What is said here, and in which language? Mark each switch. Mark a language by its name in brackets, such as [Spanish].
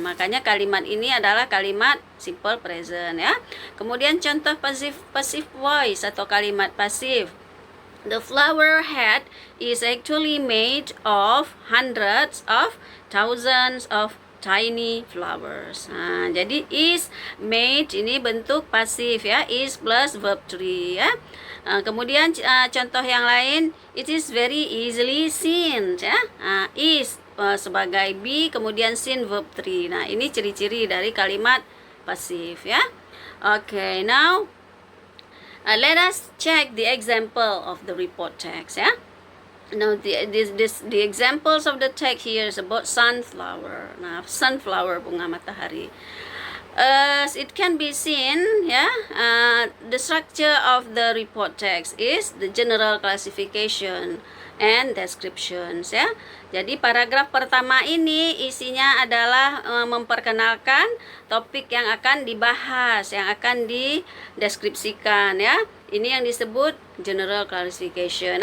[Indonesian] Makanya kalimat ini adalah kalimat simple present ya. Kemudian contoh passive voice atau kalimat pasif. [English] The flower head is actually made of hundreds of thousands of tiny flowers. [Indonesian] Jadi is made ini bentuk pasif ya, is plus verb 3 ya. Kemudian contoh yang lain, [English] it is very easily seen [Indonesian] ya. Is sebagai be, kemudian seen verb 3. Nah, ini ciri-ciri dari kalimat pasif ya. [English] Okay, now let us check the example of the report text ya. Now the examples of the text here is about sunflower. [Indonesian] Nah, sunflower bunga matahari. [English] As it can be seen, the structure of the report text is the general classification and descriptions ya. [Indonesian] Jadi paragraf pertama ini isinya adalah memperkenalkan topik yang akan dibahas, yang akan dideskripsikan ya. Ini yang disebut general classification.